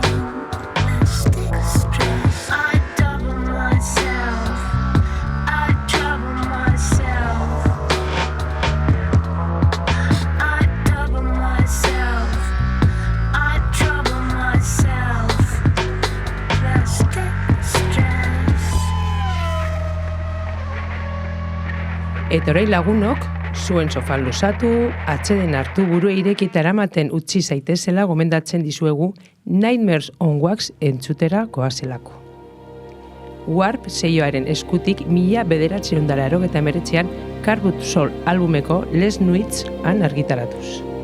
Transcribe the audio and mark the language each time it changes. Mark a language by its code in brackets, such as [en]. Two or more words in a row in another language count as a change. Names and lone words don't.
[en] Plastic stress. I double myself. I trouble myself. I double myself. I trouble myself. Plastic stress. [eu] Eta orain lagunok, zuen sofan luzatu, atxeden hartu burua irekita eramaten utzi zaitezela gomendatzen dizuegu Nightmares on Wax entzutera goazelako. Warp seioaren eskutik 1989an Carbut Soul albumeko Les Nuits han argitaratuz.